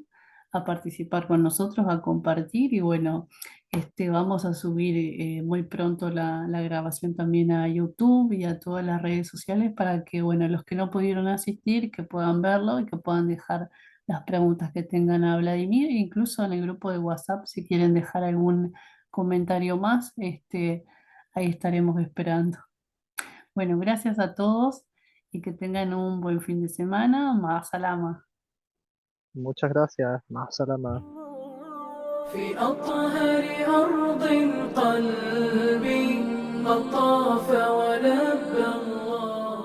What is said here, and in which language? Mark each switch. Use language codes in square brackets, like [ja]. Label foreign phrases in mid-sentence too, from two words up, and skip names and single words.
[es] a participar con nosotros, a compartir y bueno, vamos a subir muy pronto la grabación también a YouTube y a todas las redes sociales para que bueno, los que no pudieron asistir, que puedan verlo y que puedan dejar las preguntas que tengan a Vladimir, e incluso en el grupo de WhatsApp si quieren dejar algún comentario más, ahí estaremos esperando. Bueno, gracias a todos y que tengan un buen fin de semana. [ar] مع السلامة. [es] Muchas gracias. [ar] مع السلامة. في أطهر أرض قلبي قد طاف ولبى الله